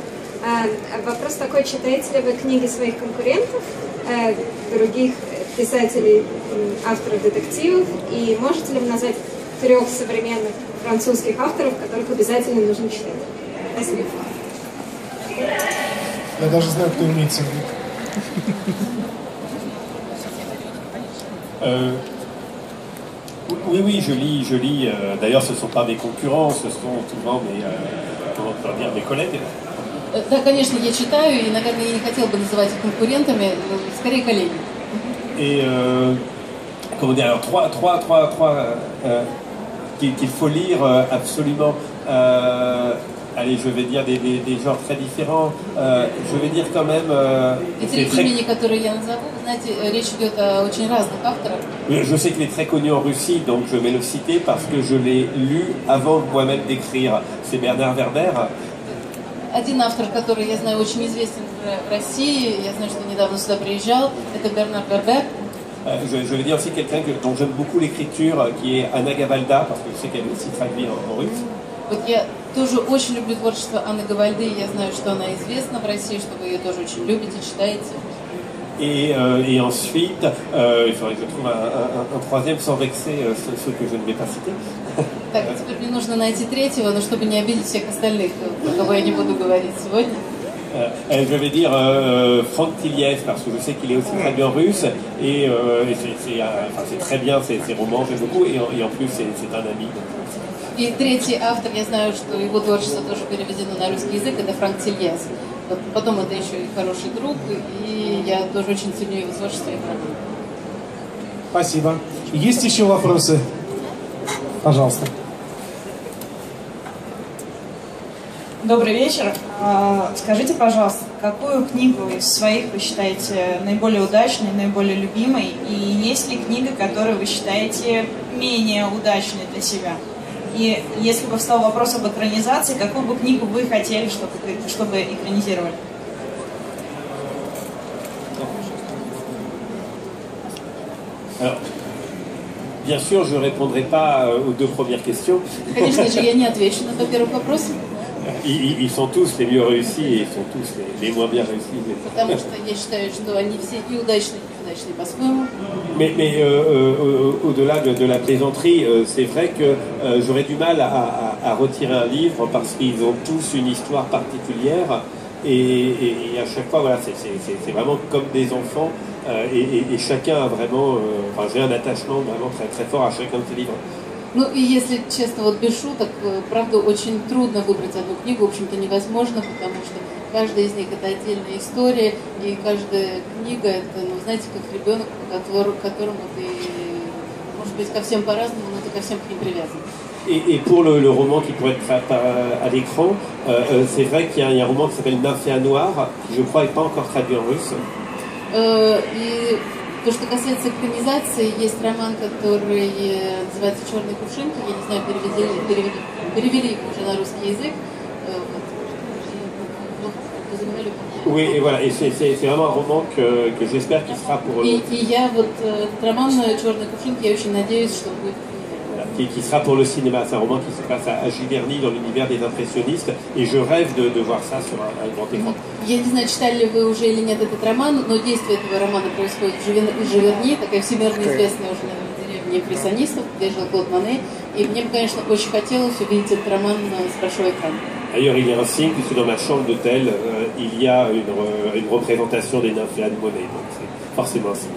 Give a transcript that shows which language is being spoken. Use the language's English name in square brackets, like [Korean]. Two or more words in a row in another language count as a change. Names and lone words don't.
[Russian] Вопрос такой, читаете ли вы книги своих конкурентов, других писателей, авторов детективов, и можете ли вы назвать 3 современных французских авторов, которых обязательно нужно читать? Спасибо. Я даже знаю, кто имеется в виду. [French] Oui, je lis. D'ailleurs, ce ne sont pas mes concurrents, ce sont souvent mes collègues. [Russian] Да, конечно, я читаю, и, наверное, я не хотела бы называть их конкурентами, скорее коллеги. [French] Et comment dire, alors trois qu'il faut lire absolument. Allez, je vais dire des genres très différents. Je vais dire quand même... [Russian] И 3 имени, которые я назову, вы знаете, речь идет о очень разных авторах. [French] Je sais qu'il est très connu en Russie, donc je vais le citer parce que je l'ai lu avant moi-même d'écrire. C'est Bernard Werber. [Russian] Один автор, который я знаю очень известен в России, я знаю, что недавно сюда приезжал, это Бернар Вербер. [French] Je vais dire aussi quelqu'un dont j'aime beaucoup l'écriture, qui est Anna Gavalda, parce que je sais qu'elle est aussi traduite en russe. [Russian] Вот я тоже очень люблю творчество Анны Гавальды, я знаю, что она известна в России, что вы ее тоже очень любите, читаете. [French] Et ensuite, il faudrait que je trouve un troisième sans vexer ceux que je ne vais pas citer. [Russian] Так, теперь мне нужно найти 3-го, но чтобы не обидеть всех остальных, про кого я не буду говорить сегодня. [French] Je vais dire Franck Tilliès, parce que je sais qu'il est aussi traduit en russe, et c'est très bien, ses romans, j'aime beaucoup, et en plus c'est un ami. [Russian] И 3-й автор, я знаю, что его творчество тоже переведено на русский язык, это Франк Тильяс. Потом это еще и хороший друг, и я тоже очень ценю его творчество и роман. Спасибо. Есть еще вопросы? Пожалуйста. Добрый вечер. Скажите, пожалуйста, какую книгу из своих вы считаете наиболее удачной, наиболее любимой? И есть ли книга, которую вы считаете менее удачной для себя? И если бы встал вопрос об экранизации, какую бы книгу вы хотели, чтобы экранизировали? [French] Alors, bien sûr, je ne répondrai pas aux deux premières questions. [Russian] Конечно же, я не отвечу на первый вопрос. [French] Ils sont tous les mieux réussis et ils sont tous les moins bien réussis. [Russian] Потому что я считаю, что они все и удачные, и неудачные по-своему. [French] Mais au-delà de la plaisanterie, c'est vrai que j'aurais du mal à retirer un livre parce qu'ils ont tous une histoire particulière et à chaque fois, voilà, c'est vraiment comme des enfants et chacun a vraiment, enfin, j'ai un attachement vraiment très très fort à chacun de ces livres. [Russian] Ну и если честно, вот без шуток, правда, очень трудно выбрать одну книгу, в общем-то невозможно, потому что каждая из них это отдельная история, и каждая книга это, ну, знаете, как ребенок, к которому ты, может быть, ко всем по-разному, но ты ко всем к ним привязан. [French] Et pour le roman qui pourrait être à l'écran, c'est vrai qu'il y a un roman qui s'appelle Nymphéa Noire, qui je crois n'est pas encore traduit en russe. [Russian] И то, что касается экранизации, есть роман, который называется «Черные кувшинки». Я не знаю, перевели его уже на русский язык. [French] Oui, et voilà, et c'est vraiment un roman que j'espère qu'il sera pour... [Russian] И я вот этот роман «Черные кувшинки», я очень надеюсь, что будет... [French] Qui sera pour le cinéma. C'est un roman qui se passe à Giverny dans l'univers des impressionnistes et je rêve de voir ça sur un grand écran. [Russian] Я не знаю, читали ли вы уже или нет этот роман, но действие этого романа происходит в Живерни, такая всемирно известная уже, наверное, деревня импрессионистов, где жил Клод Моне, и мне бы, конечно, очень хотелось увидеть этот роман с большого экрана. [French] D'ailleurs, il y a un signe puisque dans ma chambre d'hôtel, il y a une représentation des nymphéas de Monet, donc c'est forcément un signe.